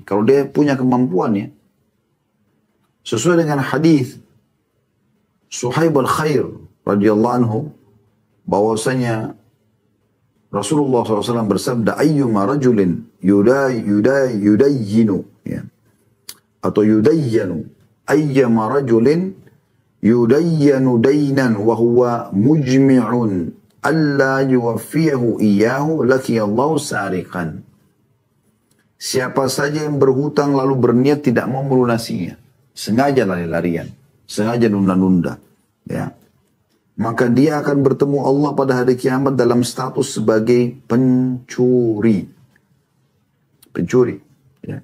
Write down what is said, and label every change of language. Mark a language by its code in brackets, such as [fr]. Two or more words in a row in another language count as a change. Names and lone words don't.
[id] Kalau dia punya kemampuan ya. Sesuai dengan hadis Suhaib al-Khair [ar] رضي الله عنه. [id] Bahwasanya Rasulullah SAW bersabda, [ar] أيما رجل يدين, [id] ya, atau [ar] يدان أيما رجل يدان دينا وهو مجمع ألا يوفيه إياه لقي الله سارقا. [id] Siapa saja yang berhutang lalu berniat tidak mau melunasinya, sengaja lari-larian, sengaja nunda-nunda, ya, maka dia akan bertemu Allah pada hari kiamat dalam status sebagai pencuri. Pencuri. Ya.